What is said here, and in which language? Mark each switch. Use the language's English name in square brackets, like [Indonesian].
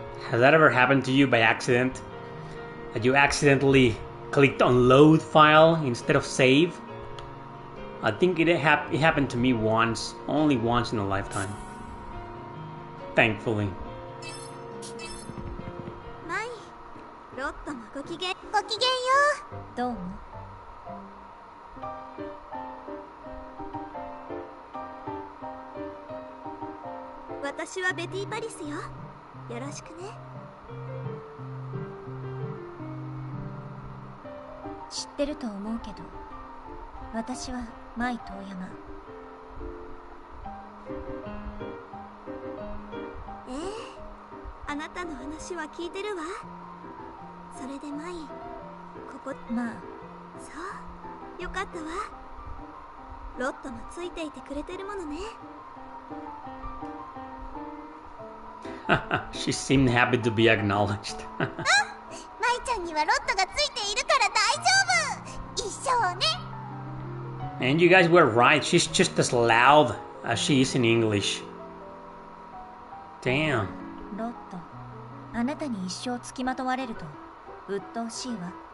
[English] Has that ever happened to you by accident? That you accidentally clicked on load file instead of save? I think it happened to me once, only once in a lifetime. Thankfully. [Japanese] 舞、ロットもごきげんよう。どうも。私はベティ・パリスよ。よろしくね。知ってると思うけど、私は舞遠山。あなたの話は聞いてるわ。それで舞、ここ。まあ、そう、よかったわ。ロットもついていてくれてるものね。 [English] She seemed happy to be acknowledged. [Japanese] 舞ちゃんにはロットがついているから大丈夫。一生ね。 [English] And you guys were right, she's just as loud as she is in English. Damn. [Japanese] ロット、あなたに一生付きまとわれると鬱陶しいわ。